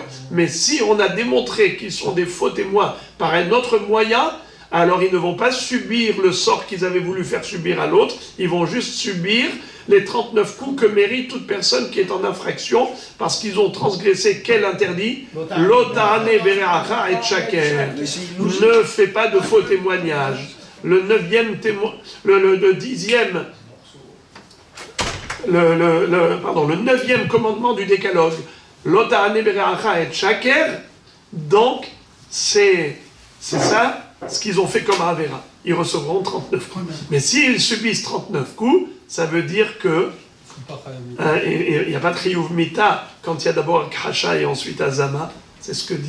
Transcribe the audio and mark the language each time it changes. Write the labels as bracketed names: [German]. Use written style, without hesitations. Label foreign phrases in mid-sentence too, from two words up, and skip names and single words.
[French] Mais si on a démontré qu'ils sont des faux témoins par un autre moyen, alors ils ne vont pas subir le sort qu'ils avaient voulu faire subir à l'autre, ils vont juste subir les 39 coups que mérite toute personne qui est en infraction, parce qu'ils ont transgressé quel interdit? [Hebrew] לא תענה ברעך עד שקר. [French] Ne fais pas de faux témoignages. Le 9e témoin, le 10e, le 9e commandement du décalogue, [Hebrew] לא תענה ברעך עד שקר, [French] donc c'est ça ce qu'ils ont fait comme Avera. Ils recevront 39 coups. Mais s'ils subissent 39 coups, ça veut dire que il n'y a pas de [Hebrew] חיוב מיתה [French] quand il y a d'abord Kracha et ensuite Azama.